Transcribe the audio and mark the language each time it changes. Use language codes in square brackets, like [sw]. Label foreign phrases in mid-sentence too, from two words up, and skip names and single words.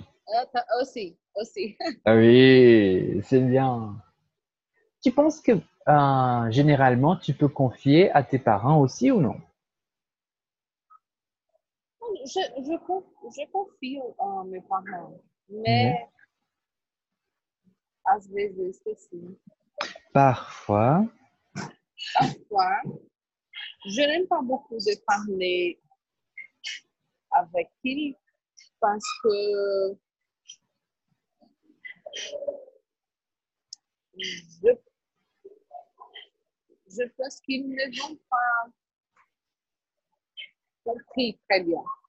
[fr] Aussi, aussi. Ah oui, c'est bien. Tu penses que généralement tu peux confier à tes parents aussi ou non? Je confie en mes parents, Mais [pt] mais às vezes eu esqueci. [fr] parfois, Parfois, je n'aime pas beaucoup de parler avec lui parce que je, je pense qu'ils ne vont pas compris très bien.